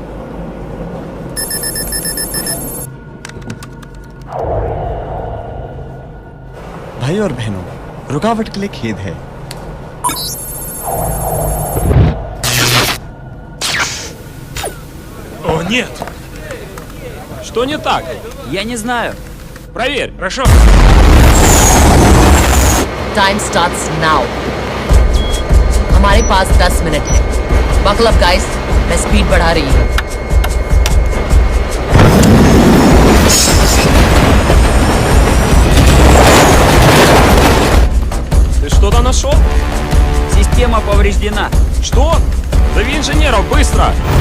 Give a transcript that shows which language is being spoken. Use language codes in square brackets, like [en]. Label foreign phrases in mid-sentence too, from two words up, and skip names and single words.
[hi] भाई और बहनों, रुकावट के लिए खेद है। [ru] О, нет! Что не так? Я не знаю. проверь. Хорошо. [en] time starts now. [hi] हमारे पास 10 मिनट है। [en] buckle up guys, [hi] मैं स्पीड बढ़ा रही हूँ। [ru] Ты что-то нашел? Система повреждена. Что? Зови инженеров, быстро!